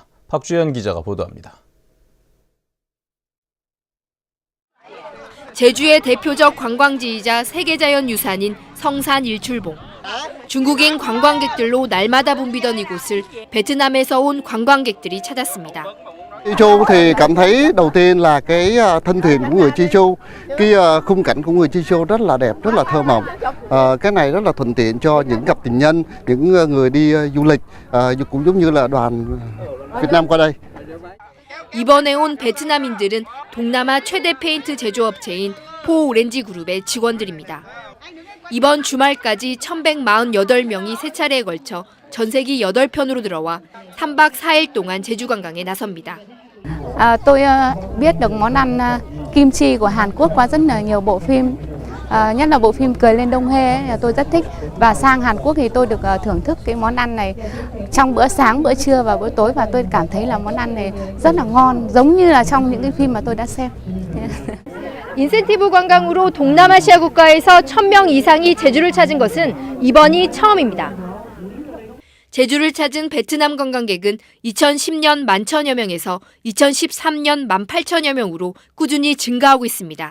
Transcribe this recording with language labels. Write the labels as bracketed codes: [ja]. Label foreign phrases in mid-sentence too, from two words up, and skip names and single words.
[ko] 박주연 기자가 보도합니다. 제주의 대표적 관광지이자 세계자연유산인 성산 일출봉. 중국인 관광객들로 날마다 붐비던 이곳을 베트남에서 온 관광객들이 찾았습니다. [vi] Chi Chu thì cảm thấy đầu tiên là cái thân thuyền của người Chi Chu, cái khung cảnh của người Chi Chu rất là đẹp, rất là thơ mộng. Cái này rất là thuận tiện cho những cặp tình nhân, những người đi du lịch, cũng giống như là đoàn Việt Nam qua đây. [ko] 이번에 온 베트남인들은 동남아 최대 페인트 제조업체인 포오렌지 그룹의 직원들입니다. 이번 주말까지 1,148명이 세 차례에 걸쳐 전세기 8편으로 들어와 3박 4일 동안 제주 관광에 나섭니다. [vi] Tôi biết được món ăn kim chi của Hàn Quốc qua rất là nhiều bộ phim, nhất là bộ phim Cười lên Đông Hê ấy, tôi rất thích. Và sang Hàn Quốc thì tôi được thưởng thức cái món ăn này trong bữa sáng, bữa trưa và bữa tối, và tôi cảm thấy là món ăn này rất là ngon, giống như là trong những cái phim mà tôi đã xem. [ko] 인센티브 관광으로 동남아시아 국가에서 1,000명 이상이 제주를 찾은 것은 이번이 처음입니다. 제주를 찾은 베트남 관광객은 2010년 11,000여 명에서 2013년 18,000여 명으로 꾸준히 증가하고 있습니다.